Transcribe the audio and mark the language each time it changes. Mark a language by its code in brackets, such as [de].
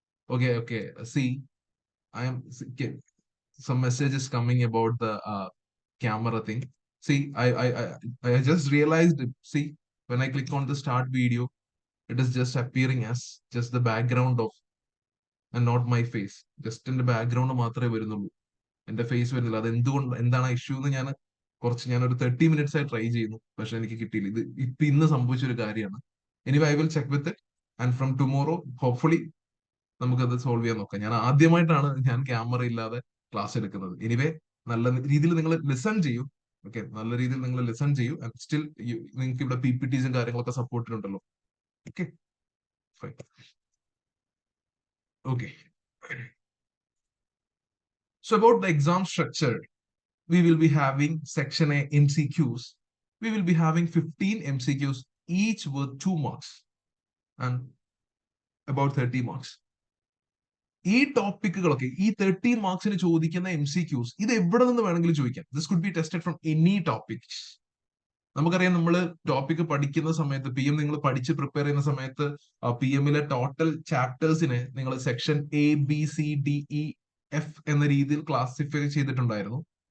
[en] Okay. See, I am okay, some messages coming about the camera thing. See, I just realized it. See, when I click on the start video, it is just appearing as just the background of and not my face. Just in the background [ml] മാത്രമേ വരുന്നുള്ളൂ. എന്റെ face വരുന്നില്ല. അത് എന്താണ് issue എന്ന് ഞാനൊരു 30 minutes ആയി try ചെയ്യുന്നു, പക്ഷെ എനിക്ക് കിട്ടിയില്ല. ഇത് ഇന്ന് സംഭവിച്ച ഒരു കാര്യമാണ്. [en] anyway I will check with it and from tomorrow hopefully [ml] നമുക്കത് സോൾവ് ചെയ്യാൻ നോക്കാം. ഞാൻ ആദ്യമായിട്ടാണ് ഞാൻ ക്യാമറ ഇല്ലാതെ ക്ലാസ് എടുക്കുന്നത്. എനിവേ നല്ല രീതിയിൽ നിങ്ങൾ ലിസൺ ചെയ്യൂ. ഓക്കെ, നല്ല രീതിയിൽ നിങ്ങൾ ലിസൺ ചെയ്യൂ. ആൻഡ് സ്റ്റിൽ നിങ്ങൾക്ക് ഇവിടെ PPTസും കാര്യങ്ങളൊക്കെ സപ്പോർട്ടിനുണ്ടല്ലോ. [en] Okay fine. Okay, so about the exam structure, we will be having section A MCQs. We will be having 15 MCQs, each worth 2 marks and about 30 marks. [ml] ഈ ടോപ്പിക്കുകളൊക്കെ ഈ 30 മാർക്സിന് ചോദിക്കുന്ന MCQs ഇത് എവിടെ നിന്ന് വേണമെങ്കിലും ചോദിക്കാം. [en] This could be tested from any topics. [ml] നമുക്കറിയാം, നമ്മൾ ടോപ്പിക് പഠിക്കുന്ന സമയത്ത് PM നിങ്ങൾ പഠിച്ച് പ്രിപ്പയർ ചെയ്യുന്ന സമയത്ത് PMലെ ടോട്ടൽ ചാപ്റ്റേഴ്സിനെ നിങ്ങൾ സെക്ഷൻ ABCDEF എന്ന രീതിയിൽ ക്ലാസിഫൈ ചെയ്തിട്ടുണ്ടായിരുന്നു.